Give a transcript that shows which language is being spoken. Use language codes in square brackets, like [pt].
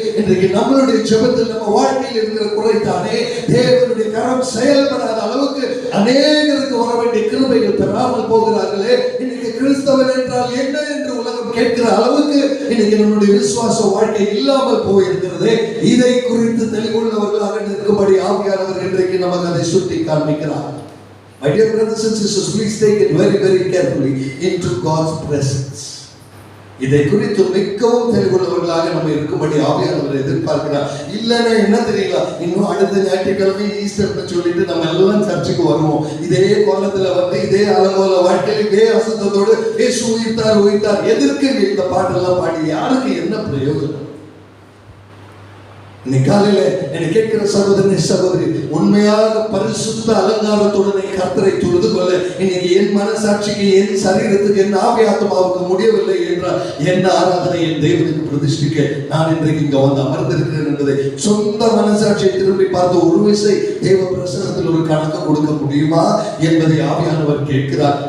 [ta] இன்றைக்கு நம்மளுடைய ஜெபத்தில் நம்ம வாழ்க்கையில் இருக்கிற குறைத்தானே தேவனுடைய கரம் செயல்படாத அளவுக்கு அநேகருக்கு வர வேண்டிய கிருபைகள் பெறாமல் போகிறார்களே. இன்னைக்கு கிறிஸ்தவன் என்றால் என்ன என்று உலகம் கேட்கிற அளவுக்கு இன்னைக்கு நம்முடைய விசுவாச வாழ்க்கை இல்லாமல் போயிருக்கிறது. இதை குறித்து தெளிவுள்ளவர்களாக நிற்கும்படி ஆவியானவர் இன்றைக்கு நமக்கு அதை சுட்டி காண்பிக்கிறார். [en] My dear brothers and sisters, please take it very very carefully into God's presence. [ta] இதை குறித்து மிகவும் தெளிவுள்ளவர்களாக நம்ம இருக்கும்படி ஆவியானவர் எதிர்பார்க்கிறார். இல்லைன்னா என்ன தெரியல, இன்னும் அடுத்த ஞாயிற்றுக்கிழமை ஈஸ்டர்னு சொல்லிட்டு நம்ம எல்லாம் சர்ச்சுக்கு வருவோம். இதே கோலத்துல வந்து இதே அலங்கோல வாழ்க்கையில் இதே அசுத்தத்தோடு இயேசு உயிர்த்தார். எதற்கு இந்த பாட்டெல்லாம் பாடி யாருக்கு என்ன பிரயோஜனம்? இன்னைக்கு காலையில என்னை கேட்கிற சகோதரனே சகோதரி, உண்மையாக பரிசுத்த அலங்காரத்துடனே கர்த்தரை தொழுது கொள்ள இன்னைக்கு என் மனசாட்சிக்கு, என் சரீரத்துக்கு, என் ஆவியாத்மாவுக்கு முடியவில்லை என்றால் என்ன ஆராதனை என் தேவனுக்கு பிரதிஷ்டிக்க நான் இன்றைக்கு இங்க வந்து அமர்ந்திருக்கிறேன் என்பதை சொந்த மனசாட்சியை திரும்பி பார்த்து ஒரு விசை தேவ பிரசனத்தில் ஒரு கணக்கு கொடுக்க முடியுமா என்பதை ஆவியானவர் கேட்கிறார்.